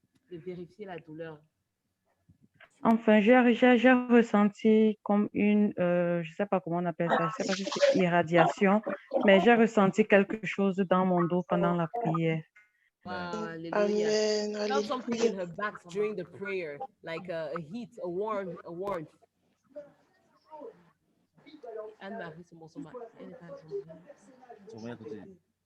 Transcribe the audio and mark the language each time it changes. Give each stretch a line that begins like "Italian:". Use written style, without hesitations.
French: De vérifier la douleur. Enfin, j'ai ressenti comme une, je ne sais pas comment on appelle ça, je ne sais pas si c'est irradiation, mais j'ai ressenti quelque chose dans mon dos pendant la prière. Hallelujah. Amen.
English: I felt something in Alléluia. her back during the prayer, like a heat, a warmth.
French: Anne-Marie, c'est son mari. Elle est pas avec son mari.